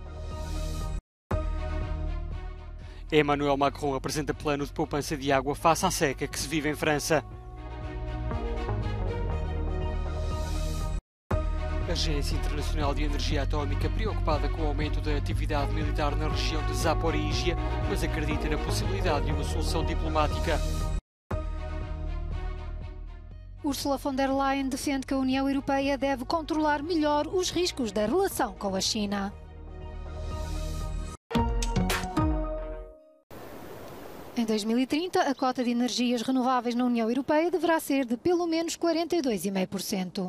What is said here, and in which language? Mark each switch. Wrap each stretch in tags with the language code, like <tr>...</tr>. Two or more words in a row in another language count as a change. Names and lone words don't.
<pt>Emmanuel Macron apresenta plano de poupança de água face à seca que se vive em França. A Agência Internacional de Energia Atómica, preocupada com o aumento da atividade militar na região de Zaporizhia, mas acredita na possibilidade de uma solução diplomática. Ursula von der Leyen defende que a União Europeia deve controlar melhor os riscos da relação com a China. Em 2030, a cota de energias renováveis na União Europeia deverá ser de pelo menos 42,5%.</pt>